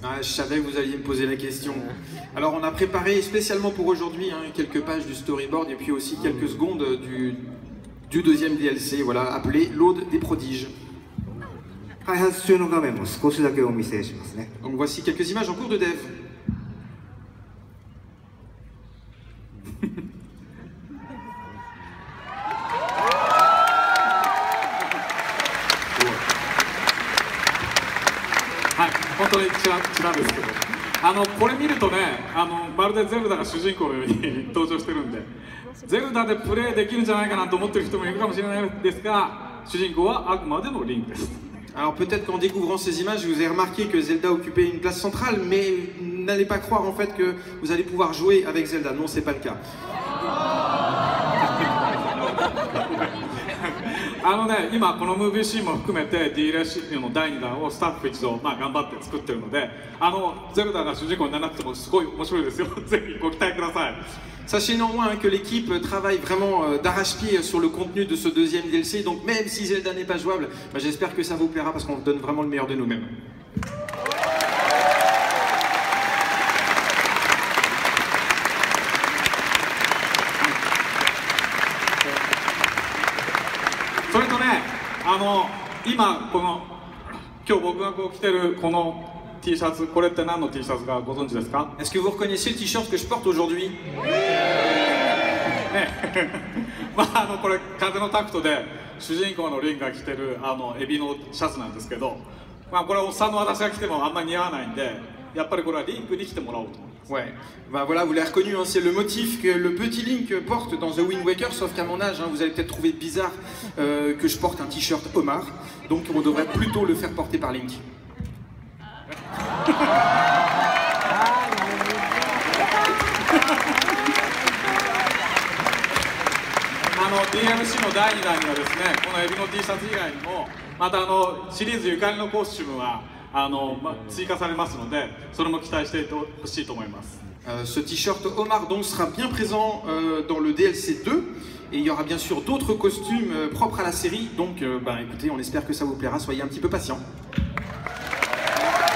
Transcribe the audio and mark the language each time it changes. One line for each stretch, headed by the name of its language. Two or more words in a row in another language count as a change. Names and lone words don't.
French: Ah, je savais que vous alliez me poser la question. Alors on a préparé spécialement pour aujourd'hui quelques pages du storyboard et puis aussi quelques secondes du deuxième DLC, voilà, appelé l'Aude des prodiges.
Japanese: 開発中の画面も少しだけお見せしますね。
French: Donc voici quelques images en cours de dev.
Japanese: 本当にちらですけど、これ見るとね、まるでゼルダが主人公のように登場してるんで、ゼルダでプレイできるんじゃないかなと思ってる人もいるかもしれないですが、主人公はあくまでもリンクです。
French: Alors peut-être qu'en découvrant ces images, vous avez remarqué que Zelda occupait une place centrale, mais n'allez pas croire en fait que vous allez pouvoir jouer avec Zelda. Non, c'est pas le cas.
Japanese: 今このムービーシーンも含めて DLC の第2弾をスタッフ一同、頑張って作ってるので、ゼルダが主人公にならなくてもすごい面白いですよ。ぜひご期待ください。
French: Sachez néanmoins que l'équipe travaille vraiment d'arrache-pied sur le contenu de ce deuxième DLC, donc même si Zelda n'est pas jouable, j'espère que ça vous plaira parce qu'on donne vraiment le meilleur de nous-mêmes.
Japanese: それとね、今今日僕が着てるこの T シャツ、これって何の T シャツかご存知ですか？
French: Est-ce que vous reconnaissez le t-shirt que je porte aujourd'hui?
Japanese: これ風のタクトで主人公のリンが着てるエビのシャツなんですけど、これおっさんの私が着てもあんまり似合わないんで、やっぱりこれはリンクに着てもらおうと思います。
French: Ouais, voilà, vous l'avez reconnu, c'est le motif que le petit Link porte dans The Wind Waker, sauf qu'à mon âge, vous allez peut-être trouver bizarre que je porte un t-shirt homard, donc on devrait plutôt le faire porter par Link.
Japanese: DLC の第2弾にはですね、このエビの T シャツ以外にもまたシリーズゆかりのコスチュームは追加されますので、それも期待してほしいと思います。
French: Ce t-shirt homard donc sera bien présent dans le DLC 2 et il y aura bien sûr d'autres costumes propres à la série, donc écoutez, on espère que ça vous plaira, soyez un petit peu patients.